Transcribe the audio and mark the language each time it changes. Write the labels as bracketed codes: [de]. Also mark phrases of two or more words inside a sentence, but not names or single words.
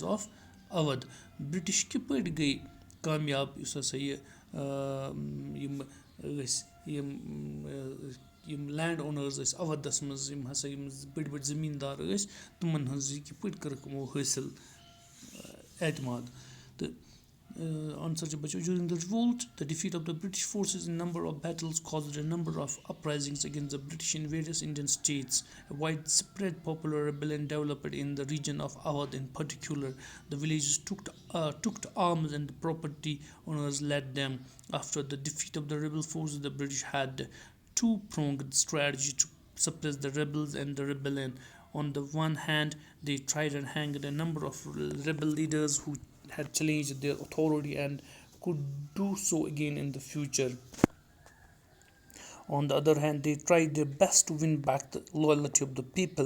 [en] of Awadh British [ks] کِتھ پٲٹھۍ گٔے کامیاب یُس ہَسا یہِ یِم ٲسۍ یِم [en] land owners [ks] ٲسۍ اَودَس منٛز یِم ہَسا یِم بٔڑۍ بٔڑۍ زٔمیٖندار ٲسۍ تِمَن ہٕنٛز یہِ کِتھ پٲٹھۍ کٔرٕکھ یِمو حٲصِل اعتماد تہٕ آنسَر چھِ بَچو [en] during the revolt the defeat of the British forces in number of battles caused a number of uprisings against the British in various Indian states widespread popular rebellion developed in the region of Awadh in particular the villages took arms and the property owners led them after the defeat of the rebel forces the British had two-pronged strategy to suppress the rebels and the rebellion. On the one hand, they tried and hanged a number of rebel leaders who had challenged their authority and could do so again in the future. On the other hand, they tried their best to win back the loyalty of the people.